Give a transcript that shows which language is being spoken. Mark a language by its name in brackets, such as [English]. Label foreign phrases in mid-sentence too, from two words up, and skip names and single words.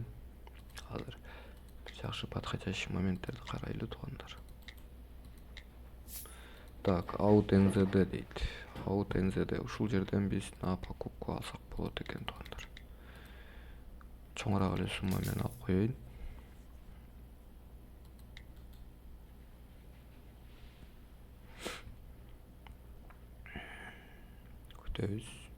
[Kyrgyz] Азыр жакшы подходящий моменттерди карайлы туугандар. [Russian] Так, [Kyrgyz] out NZD дейт. Out NZD ушул жерден биз [Russian] на покупку [Kyrgyz] алсак болот экен туугандар. Чоңураак эле сумма менен алып коеюн. Күтөбүз.